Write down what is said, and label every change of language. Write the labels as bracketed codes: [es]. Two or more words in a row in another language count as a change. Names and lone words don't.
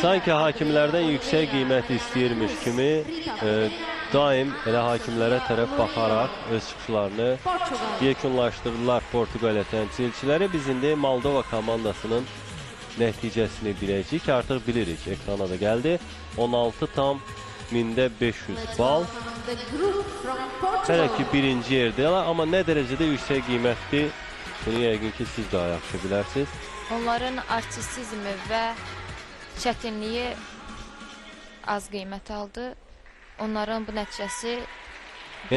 [az] Sanki hakimlərdən yüksək qiymət istəyirmiş kimi daim elə hakimlərə tərəf baxaraq öz çıxışlarını Portugal. yekunlaşdırdılar Portuqaliya təmsilçiləri. Biz indi Moldova komandasının nəticəsini biləcəyik. Artıq bilirik, ekrana da gəldi. 16,500 bal. [en] The group from [az] Hələ Portugal. ki birinci yerdələr, amma nə dərəcədə yüksək qiymətli bunu yəqin ki siz daha yaxşı bilərsiniz. Onların artistizmi və çətinliyi az qiymət aldı. Onların bu nəticəsi Yəni